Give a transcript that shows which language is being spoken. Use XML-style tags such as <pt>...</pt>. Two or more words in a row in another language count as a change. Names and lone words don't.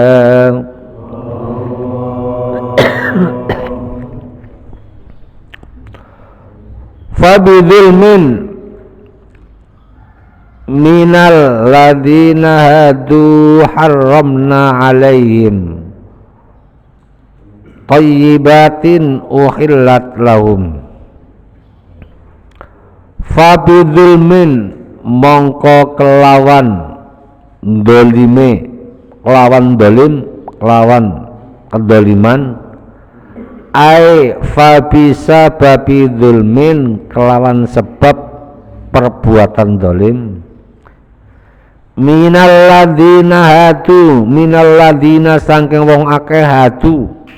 <ar>فَبِظُلْمٍ مِنَ الَّذِينَ هَادُوا حَرَّمْنَا عَلَيْهِمْ طَيِّبَاتٍ أُحِلَّتْ لَهُمْ.</ar> <jv>Fabidhulmin mongko kelawan dolime, kelawan dolim, kelawan kedoliman,</jv> <ar>أَيْ فَبِسَبَبِ ظُلْمٍ</ar> <jv>kelawan sebab perbuatan dolim,</jv> <ar>مِنَ الَّذِينَ هَادُوا مِنَ الَّذِينَ</ar> <jv>saking wong akeh hadu</jv>